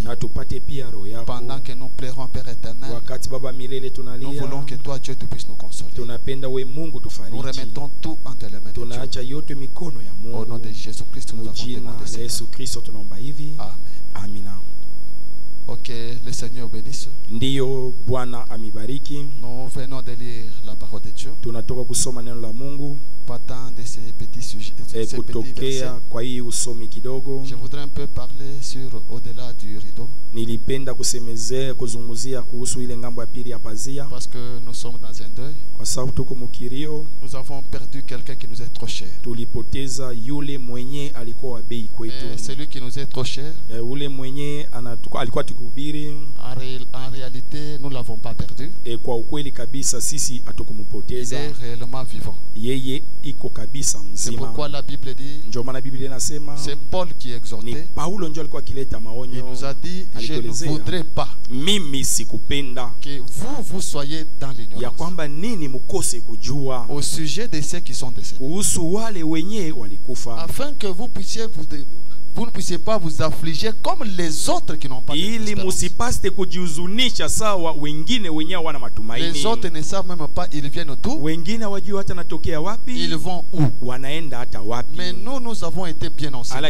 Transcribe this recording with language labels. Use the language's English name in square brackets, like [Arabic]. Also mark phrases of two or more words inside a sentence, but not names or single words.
[French] Pendant que nous pleurons Père éternel, nous voulons que toi Dieu tu puisses nous consoler. Nous remettons tout entre les mains de Dieu. Au nom de Jésus-Christ nous avons demandé. Amen. Ok, le Seigneur bénisse. [Swahili] Ndiyo Bwana amibariki. [French] Nous venons de lire la parole de Dieu. [Swahili] Tunatoka kusoma neno la Mungu. [French] Partant de ces petits sujets, ces petits versets. [Swahili] Kwa hii usomi kidogo. [French] Je voudrais un peu parler sur au-delà du rideau. [Swahili] Nilipenda kusemezea kuzunguzia kuhusu ile ngambo ya pili ya pazia. [French] Parce que nous sommes dans un deuil. [Swahili] Kwa sababu tuko mkirio. [French] Nous avons perdu quelqu'un qui nous est trop cher. [Swahili] Tulipoteza yule mwenye alikuwa wa bei kwetu. [French] Celui qui nous est trop cher. [Swahili] Yule mwenye alikuwa tukubiri. [French] En réalité, nous l'avons pas perdu. [Swahili] Kwa ukweli kabisa sisi hatukumpoteza. [French] Il est réellement vivant. [Swahili] Yeye iko kabisa mzima. [French] C'est pourquoi la Bible dit. [Swahili] Ndio maana Biblia inasema. [French] C'est Paul qui exhortait. [Swahili] Ni Paulo ndio alikuwa akileta maonyo. [French] Il nous a dit, je ne voudrais pas. [Swahili] Mimi sikupenda. [French] Que vous soyez dans l'ignorance. [Swahili] Ya kwamba nini mukose kujua. [French] Au sujet de ceux qui sont décédés. [Swahili] Kuhusu wale wenye walikufa. [French] Afin que vous puissiez vous ne puissiez pas vous affliger comme les autres qui n'ont pas d'espérance. Les autres ne savent même pas ils viennent d'où. Ils vont où. Mais nous avons été bien enseignés.